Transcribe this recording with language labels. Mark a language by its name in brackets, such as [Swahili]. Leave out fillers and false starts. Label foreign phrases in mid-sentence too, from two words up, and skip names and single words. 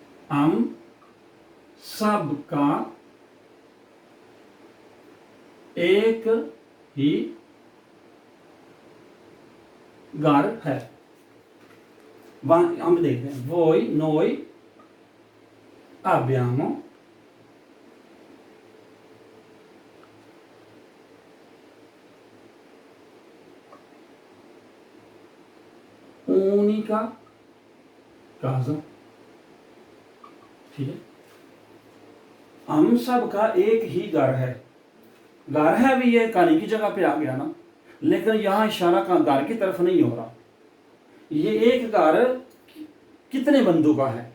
[Urdu] ہم سب کا ایک ہی گھر ہے. وہاں ہم دیکھتے ہیں [Italian] voi noi abbiamo unica casa। [Urdu] ٹھیک ہے، ہم سب کا ایک ہی گھر ہے. گھر ہے بھی یہ کہانی کی جگہ پے آ گیا نا، لیکن یہاں اشارہ کا گھر کی طرف نہیں ہو رہا. یہ ایک گھر کتنے بندوں کا ہے.